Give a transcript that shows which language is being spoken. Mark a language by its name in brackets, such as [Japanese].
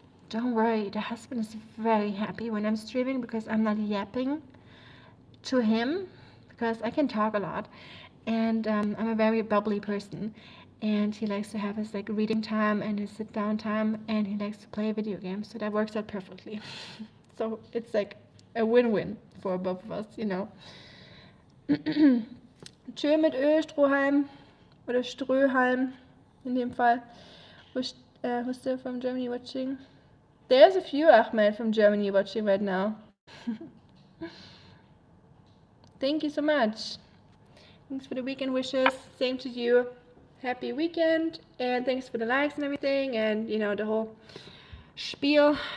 [English] Don't worry, the husband is very happy when I'm streaming because I'm not yapping to him, because I can talk a lot, and I'm a very bubbly person, and he likes to have his like reading time and his sit down time, and he likes to play video games, so that works out perfectly. So it's like a win-win for both of us, you know. [German] Tschö mit Ö, Strohhalm oder Ströhalm in dem Fall. [English] Who's still from Germany watching? There's a few Ahmed from Germany watching right now. Thank you so much. Thanks for the weekend wishes. Same to you. Happy weekend, and thanks for the likes and everything, and you know, the whole spiel.